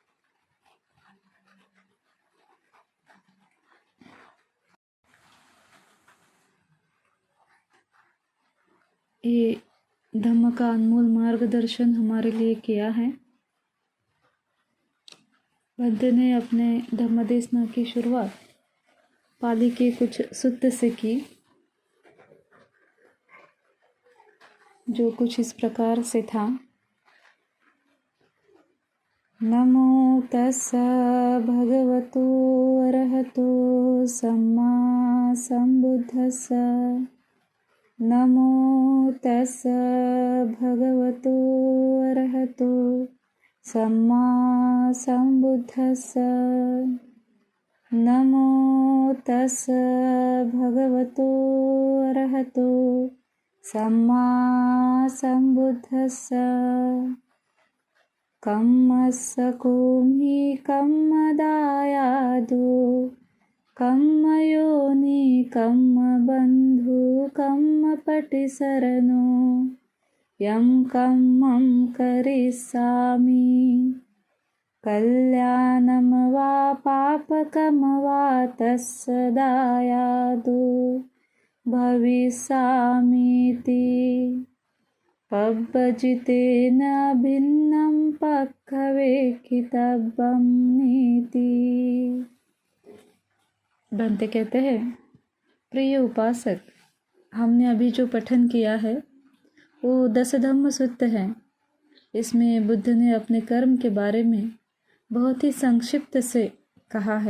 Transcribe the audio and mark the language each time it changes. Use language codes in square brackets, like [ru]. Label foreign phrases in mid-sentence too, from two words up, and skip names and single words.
[hi] ये धम्म का अनमोल मार्गदर्शन हमारे लिए किया है। भंते ने अपने धम्मदेशना की शुरुआत पाली के कुछ सूत्र से की, जो कुछ इस प्रकार से था। [pi] नमो तस्सा भगवतो अरहतो सम्मा संबुद्धस्सा। नमो तस्सा भगवतो अरहतो सम्मा संबुद्धस्सा। नमो तस्सा भगवतो अरहतो सम्मा संबुद्धस्सा। कम्मस्य कोमि कम्मदायादो कम्मयोनि कम्मबन्धु कम्मपटिसरनो यं कम्मं करिष्यामि। कल्याणं वा पापकं वा तस्य दायादो भविष्यामीति। पब्बजितेन भिन्नं पक्खवेक्षितव्यं नीति। [hi] भंते कहते हैं, प्रिय उपासक, हमने अभी जो पठन किया है वो 10 धम्म सूत्र है। इसमें बुद्ध ने अपने कर्म के बारे में बहुत ही संक्षिप्त से कहा है।